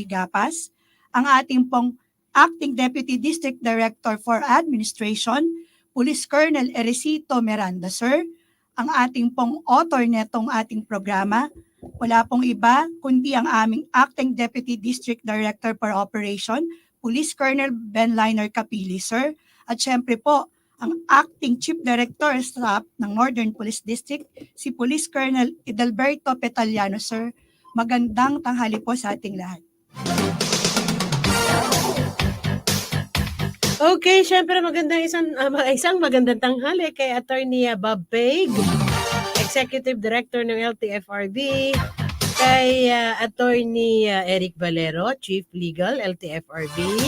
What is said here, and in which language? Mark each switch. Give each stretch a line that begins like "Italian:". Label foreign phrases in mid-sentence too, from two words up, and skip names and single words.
Filipino: Gapas, ang ating pong
English: Acting Deputy District Director for Administration,
Filipino: Police Colonel Eresito Miranda, sir, ang ating pong author netong ating programa, wala pong iba kundi ang aming
English: Acting Deputy District Director for Operation,
Filipino: Police Colonel Ben Liner Capili, sir, at syempre po, ang
English: Acting Chief Director Staff
Filipino: ng Northern Police District, si Police Colonel Edelberto Petaliano, sir. Magandang tanghali po sa ating lahat. Okay, syempre isang magandang tanghali kay Attorney Bob Paig,
English: Executive Director
Filipino: ng LTFRB, kay Attorney Eric Valero,
English: Chief Legal,
Filipino: LTFRB.